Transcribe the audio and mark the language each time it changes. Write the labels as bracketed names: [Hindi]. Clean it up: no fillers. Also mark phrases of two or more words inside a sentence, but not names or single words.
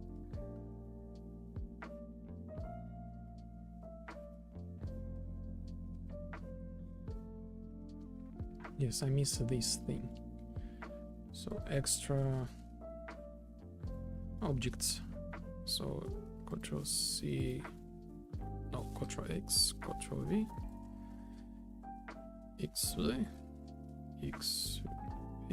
[English] Yes, I missed this thing. So extra objects. So Ctrl C, no, Ctrl X, Ctrl V, X V, X V.